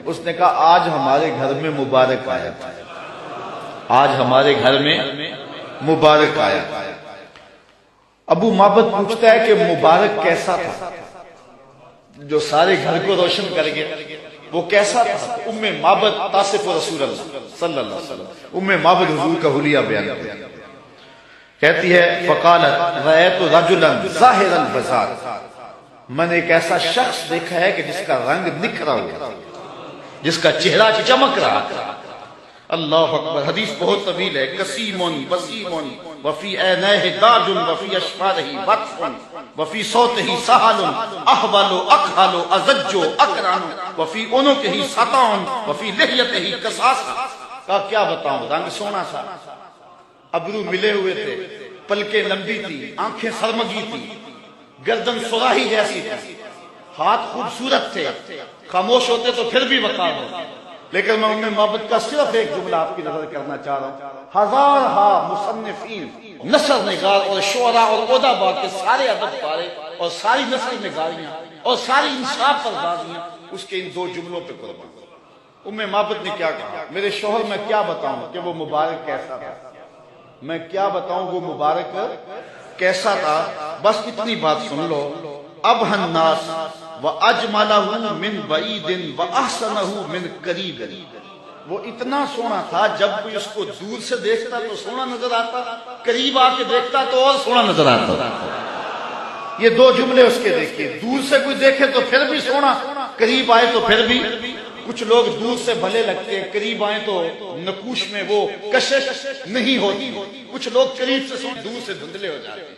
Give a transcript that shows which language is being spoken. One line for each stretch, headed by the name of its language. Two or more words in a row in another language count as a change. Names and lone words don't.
Urdu: اس نے کہا آج ہمارے گھر میں مبارک آیا، آج ہمارے گھر میں مبارک آیا۔ ابو معبد پوچھتا ہے کہ مبارک کیسا تھا جو سارے گھر کو روشن کر گیا، وہ کیسا تھا؟ ام معبد
Arabic: تاصف رسول اللہ صلی اللہ علیہ وسلم،
Urdu: ام معبد حضور کا حلیہ بیان کرتی ہے، کہتی ہے
Arabic: فقالت رأیت رجلا ظاہر البزار،
Urdu: میں نے ایک ایسا شخص دیکھا ہے کہ جس کا رنگ نکھرا ہوا، جس کا چہرہ چمک رہا تھا۔
Arabic: اللہ اکبر۔
Urdu: حدیث بہت طویل ہے۔
Arabic: کسیم وسیم وفی عینیہ داج وفی اشفارہ بطف وفی صوتہ سہل احول اکحل ازج اکرن وفی عنقہ سطان وفی لحیتہ قصاص۔
Urdu: کا کیا بتاؤں، رنگ سونا تھا، ابرو ملے ہوئے تھے، پلکیں لمبی تھی، آنکھیں سرمگی تھی، گردن سراہی جیسی تھی، ہاتھ خوبصورت تھے، خاموش ہوتے تو پھر بھی وقار ہوتا۔ لیکن میں ام معبد کا صرف ایک جملہ آپ کی نظر کرنا چاہ رہا ہوں۔ ہزارہا مصنفین، نثر نگار اور شعراء اور ادباء کے سارے ادب پارے اور ساری نثر نگاریاں اور ساری انصاف پردازیاں اس کے ان دو جملوں پہ قربان۔ ام معبد نے کیا کہا، میرے شوہر میں کیا بتاؤں کہ وہ مبارک کیسا تھا، میں کیا بتاؤں وہ مبارک کیسا تھا، بس اتنی بات سن لو۔
Arabic: ابھى الناس واجملہ من بعید واحسنہ من قریب،
Urdu: وہ اتنا سونا تھا جب کوئی اس کو دور سے دیکھتا تو سونا نظر آتا، قریب آ کے دیکھتا تو اور سونا نظر آتا۔ یہ دو جملے اس کے دیکھیے، دور سے کوئی دیکھے تو پھر بھی سونا، قریب آئے تو پھر بھی۔ کچھ لوگ دور سے بھلے لگتے ہیں، قریب آئیں تو نقوش میں وہ کشش نہیں ہوتی، کچھ لوگ قریب سے سونا، دور سے دھندلے ہو جاتے ہیں۔